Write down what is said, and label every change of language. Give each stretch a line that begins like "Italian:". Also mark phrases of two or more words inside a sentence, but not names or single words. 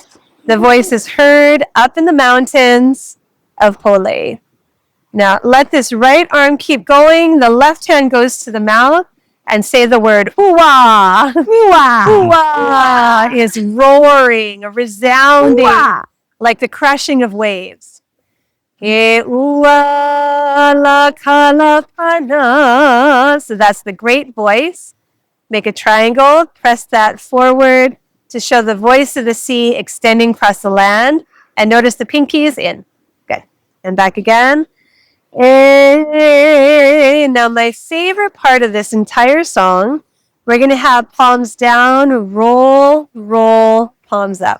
English: The voice is heard up in the mountains of Hole. Now let this right arm keep going. The left hand goes to the mouth and say the word hua. Hua. Hua is roaring, resounding, like the crashing of waves.
Hawaiian: He ua la kalapana.
English: So that's the great voice. Make a triangle, press that forward to show the voice of the sea extending across the land. And notice the pinkies in. Good. And back again. Now my favorite part of this entire song, we're going to have palms down, roll, roll, palms up.